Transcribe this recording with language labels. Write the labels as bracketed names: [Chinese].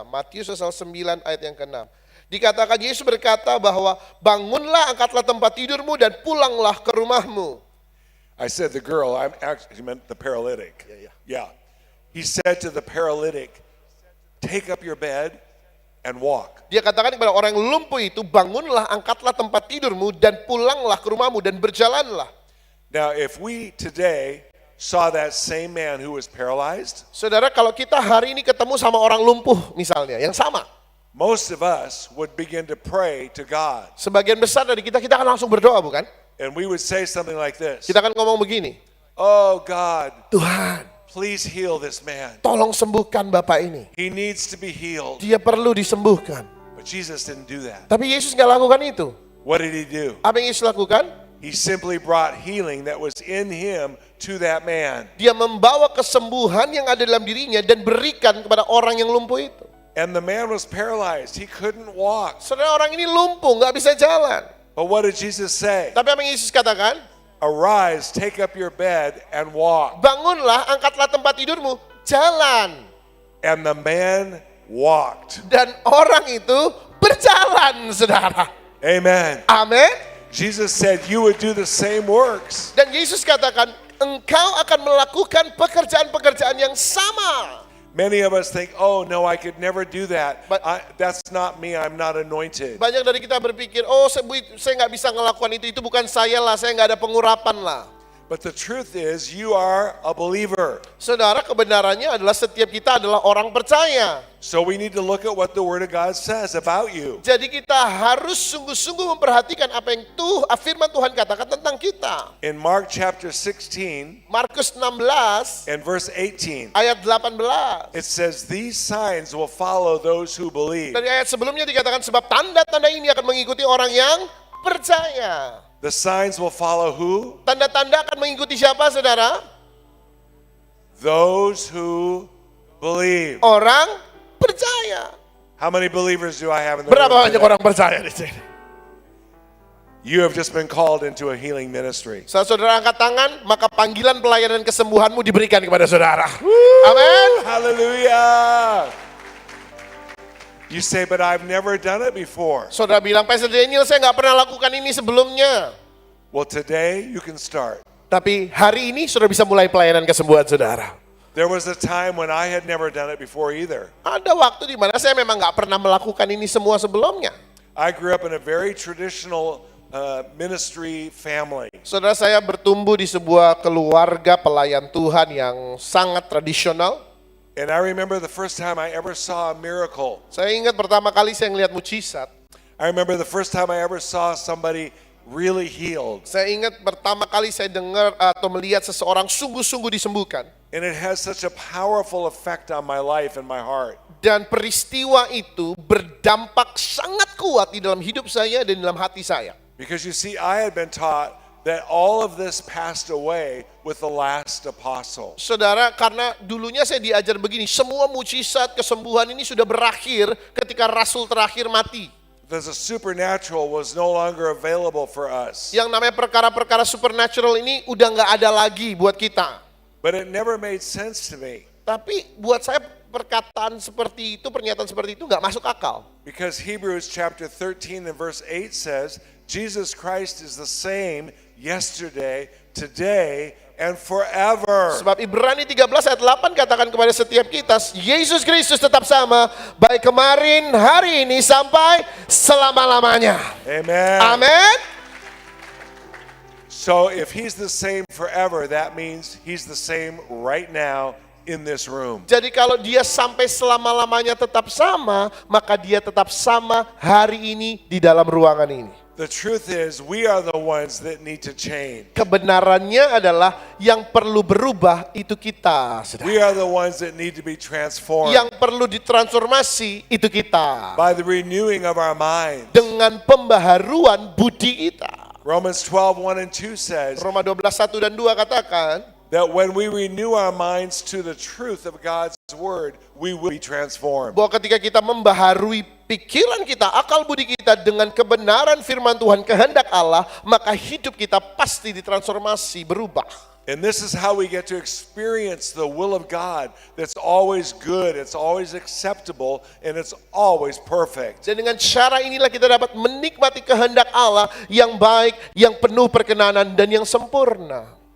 [Indonesian] Matius pasal 9 ayat yang ke-6. Dikatakan Yesus berkata bahwa bangunlah, angkatlah tempat tidurmu dan pulanglah ke rumahmu. [English] I said the girl, I actually meant the paralytic. Yeah. He said to the paralytic, "Take up your bed and walk." [Indonesian] Dia katakan kepada orang yang lumpuh itu, bangunlah, angkatlah tempat tidurmu dan pulanglah ke rumahmu dan berjalanlah. [English] Now, if we today saw that same man who was paralyzed, [Indonesian] Saudara, kalau kita hari ini ketemu sama orang lumpuh misalnya, yang sama. [English] most of us would begin to pray to God. [Indonesian] Sebagian besar dari kita akan langsung berdoa, bukan? [English] And we would say something like this. [Indonesian] Kita akan ngomong begini, [English] "Oh God, [Indonesian] Tuhan, [English] please heal this man. [Indonesian] tolong sembuhkan Bapak ini. [English] He needs to be healed." [Indonesian] Dia perlu disembuhkan. [English] But Jesus didn't do that. [Indonesian] Tapi Yesus nggak lakukan itu. [English] What did he do? [Indonesian] Apa yang Yesus lakukan? [English] He simply brought healing that was in him to that man. [Indonesian] Dia membawa kesembuhan yang ada dalam dirinya dan berikan kepada orang yang lumpuh itu. [English] And the man was paralyzed. He couldn't walk. [Indonesian] Saudara, orang ini lumpuh, nggak bisa jalan. [English] But what did Jesus say? [Indonesian] Tapi apa yang Yesus katakan? [English] Arise, take up your bed, and walk. [Indonesian] Bangunlah, angkatlah tempat tidurmu jalan. [English] And the man walked. [Indonesian] Dan orang itu berjalan, saudara. [English] Amen. [Indonesian] Amin. [English] Jesus said you would do the same works. [Indonesian] Dan Yesus katakan, engkau akan melakukan pekerjaan-pekerjaan yang sama. [English] Many of us think, oh no, I could never do that. But- That's not me, I'm not anointed. [Indonesian] Banyak dari kita berpikir, oh saya nggak bisa ngelakukan itu bukan saya lah, saya nggak ada pengurapan lah. [English] But the truth is, you are a believer. [Indonesian] Saudara, kebenarannya adalah setiap kita adalah orang percaya. [English] So we need to look at what the Word of God says about you. [Indonesian] Jadi kita harus sungguh-sungguh memperhatikan apa yang firman Tuhan katakan tentang kita. [English] In Mark chapter 16 [Indonesian] Markus 16 [English] and verse 18, [Indonesian] ayat 18. [English] it says, these signs will follow those who believe. [Indonesian] Dari ayat sebelumnya dikatakan sebab tanda-tanda ini akan mengikuti orang yang percaya. [English] The signs will follow who? [Indonesian] Tanda-tanda akan mengikuti siapa, saudara? [English] Those who believe. [Indonesian] Orang percaya. [English] How many believers do I have in the [Indonesian] Berapa [English] room [Indonesian] banyak [English] today? [Indonesian] orang percaya di sini? [English] You have just been called into a healing ministry. [Indonesian] Saat saudara angkat tangan, maka panggilan pelayanan kesembuhanmu diberikan kepada saudara. Amin. [English] Hallelujah. You say, but I've never done it before. [Indonesian] Saudara bilang, Pastor Daniel, saya nggak pernah lakukan ini sebelumnya. [English] Well, today you can start. [Indonesian] Tapi hari ini saudara bisa mulai pelayanan kesembuhan saudara. [English] There was a time when I had never done it before either. [Indonesian] Ada waktu di mana saya memang nggak pernah melakukan ini semua sebelumnya. [English] I grew up in a very traditional ministry family. [Indonesian] Saudara, saya bertumbuh di sebuah keluarga pelayan Tuhan yang sangat tradisional. [English] And I remember the first time I ever saw a miracle. [Indonesian] Saya ingat pertama kali saya ngelihat mujizat. [English] I remember the first time I ever saw somebody really healed. [Indonesian] Saya ingat pertama kali saya dengar atau melihat seseorang sungguh-sungguh disembuhkan. [English] And it has such a powerful effect on my life and my heart. [Indonesian] Dan peristiwa itu berdampak sangat kuat di dalam hidup saya dan dalam hati saya. [English] Because you see, I had been taught that all of this passed away with the last apostle. [Indonesian] Saudara, karena dulunya saya diajar begini, semua mujizat kesembuhan ini sudah berakhir ketika rasul terakhir mati. [English] The supernatural was no longer available for us. [Indonesian] Yang namanya perkara-perkara supernatural ini udah nggak ada lagi buat kita. [English] But it never made sense to me. [Indonesian] Tapi buat saya perkataan seperti itu, pernyataan seperti itu nggak masuk akal. [English] Because Hebrews chapter 13 and verse 8 says, Jesus Christ is the same yesterday, today, and forever. [Indonesian] Sebab Ibrani 13 ayat 8 katakan kepada setiap kita, Yesus Kristus tetap sama, baik kemarin, hari ini, sampai selama-lamanya. [English] Amen. [Indonesian] Amin. [English] So if he's the same forever, that means he's the same right now in this room. [Indonesian] Jadi kalau dia sampai selama-lamanya tetap sama, maka dia tetap sama hari ini di dalam ruangan ini. [English] The truth is, we are the ones that need to change. [Indonesian] Kebenarannya adalah yang perlu berubah itu kita, saudara. [English] We are the ones that need to be transformed [Indonesian] Yang perlu ditransformasi itu kita. [English] by the renewing of our mind. [Indonesian] Dengan pembaharuan budi kita. [English] Romans 12:1 and 2 says [Indonesian] Roma 12, 1 dan 2 katakan, [English] that when we renew our minds to the truth of God's word, we will be transformed. [Indonesian] bahwa ketika kita membaharui pikiran kita, akal budi kita dengan kebenaran firman Tuhan, kehendak Allah, maka hidup kita pasti ditransformasi, berubah. [English] And this is how we get to experience the will of God that's always good, it's always acceptable, and it's always perfect. [Indonesian] Dan dengan cara inilah kita dapat menikmati kehendak Allah yang baik, yang penuh perkenanan, dan yang sempurna.